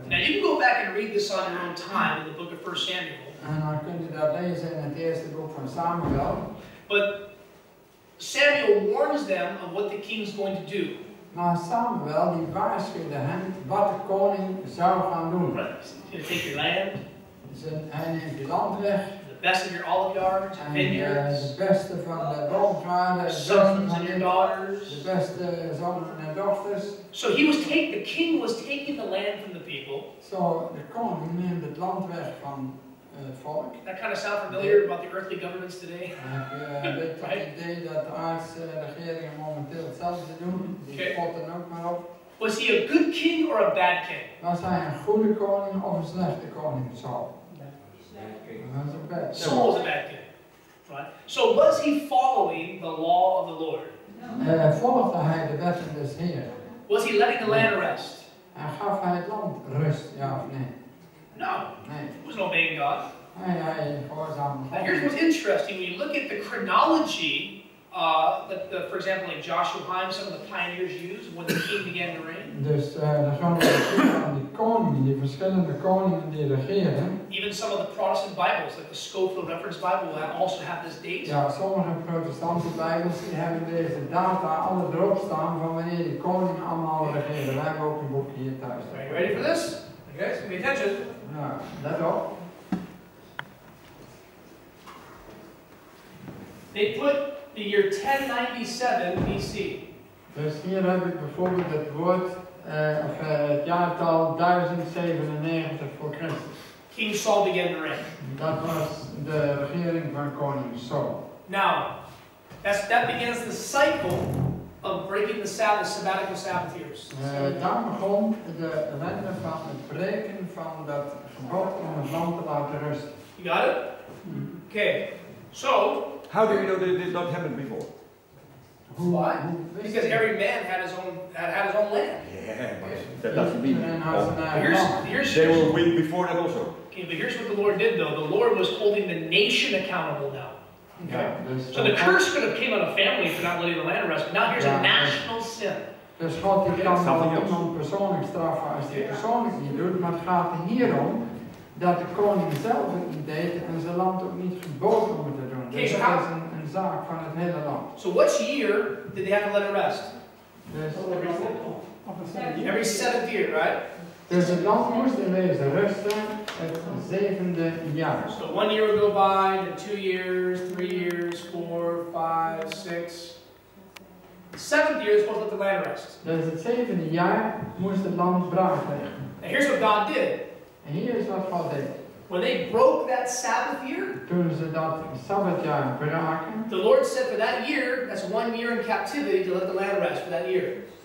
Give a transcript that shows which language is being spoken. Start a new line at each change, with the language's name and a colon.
English: Now you can go back and read this on your own time in the book of 1 Samuel.
Dutch: En dan kun je dat lezen in het eerste boek van Samuel.
English: But Samuel warns them of what the king's going to do.
Dutch: Maar Samuel die waarschuwde hen wat de koning zou gaan doen.
English: He's going to take your land,
Dutch: Hij neemt je land weg.
English: the best of your olive yards, your
Dutch: En
English: vineyards,
Dutch: het beste van de boomgaarden, het beste
English: sons
Dutch: van
English: and your
Dutch: de
English: daughters.
Dutch: beste zonen en dochters.
English: So the king was taking the land from the people.
Dutch: Zo, de koning neemt het land weg van het volk.
English: That kind of sound familiar about the earthly governments today?
Dutch: Dan heb je een beetje het idee dat de aardse regeringen momenteel hetzelfde doen. Die potten ook maar op.
English: Was he a good king or a bad king?
Dutch: Was hij een goede koning of een slechte koning? Saul. Dat is een bad.
English: Saul was a bad king. Right? So was he following the law of the Lord?
Dutch: Volgde hij de wetten des Heeren?
English: Was he letting the land rest?
Dutch: En gaf hij het land rust, ja of nee?
English: No.
Dutch: Nee.
English: He wasn't obeying God.
Dutch: Hij gehoorzaamde
English: Now here's what's interesting. When you look at the chronology that, for example, like Joshua Himes, some of the pioneers used when the king began to reign.
Dutch: Dus dan gaan we aan die koningen, die verschillende koningen die regeren.
English: Even some of the Protestant Bibles, like the Scofield Reference Bible, will also have this date.
Dutch: Ja, sommige protestante bijbels die hebben deze data alle erop staan van wanneer die koningen allemaal regeren. Wij hebben ook een boekje hier thuis.
English: Are you ready for this? You guys, pay attention.
Dutch: Ja, let op.
English: They put the year 1097 BC.
Dutch: Dus hier heb ik bijvoorbeeld het woord, het jaartal 1097 voor Christus.
English: King Saul began to reign.
Dutch: Dat was de regering van koning Saul.
English: Now, that begins the cycle of breaking the Sabbath, sabbatical Sabbath years.
Dutch: Daar begon de ellende van het breken van dat gebod om het land te laten rusten.
English: You got it? Okay. So, How do you know that it did not happen before? why? Because every man had his own land. Yeah, but that doesn't mean. Here's They were weak before that also. okay, but here's what the Lord did though. The Lord was holding the nation accountable now. Okay? So the curse could have came on a family for not letting the land rest, but now here's a national sin.
Dutch: Dus God die kan wel iemand persoonlijk straffen als hij persoonlijk niet doet, maar het gaat er hier om dat de koning zelf het niet deed en zijn land ook niet geboden moeten doen. Dus dat is een zaak van het hele land.
English: So which year did they have to let it rest?
Dutch: Dus,
English: Every seventh year, right?
Dutch: dus het land moest in deze rusten het 7e jaar.
English: So 1 year would go by, then 2 years, 3 years, 4, 5, 6. The 7th year is supposed to let the land rest.
Dutch: Dus het 7e jaar moest het land braak liggen.
English: Now here's what God did.
Dutch: En hier is wat God deed.
English: When they broke that Sabbath year,
Dutch: Toen ze dat Sabbatjaar braken,
English: the Lord said for that year, that's 1 year in captivity to let the land rest for that year.